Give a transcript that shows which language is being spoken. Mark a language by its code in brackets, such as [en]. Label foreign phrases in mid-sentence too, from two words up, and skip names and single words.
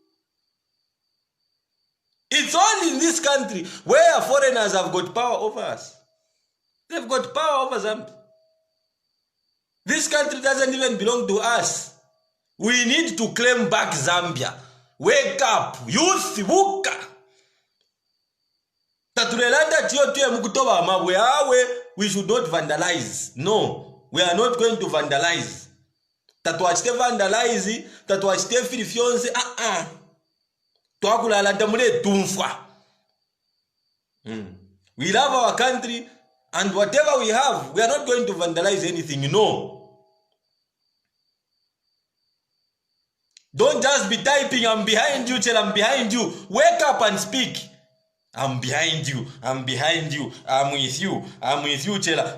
[en] It's only in this country where foreigners have got power over us. They've got power over Zambia. This country doesn't even belong to us. We need to claim back Zambia. Wake up, youth, [bem] wuka. Taturelanda tiyotuye mukutoba mabwe awe, [en] we should not vandalize. No, we are not going to vandalize. [bem] Tatuachite vandalize, tatuachite filifionse, Tuakulala tamule tumfa. [en] We love our country, and whatever we have, we are not going to vandalize anything, no. Don't just be typing, I'm behind you, Chellah, I'm behind you. Wake up and speak. I'm behind you, I'm behind you, I'm with you, Chellah.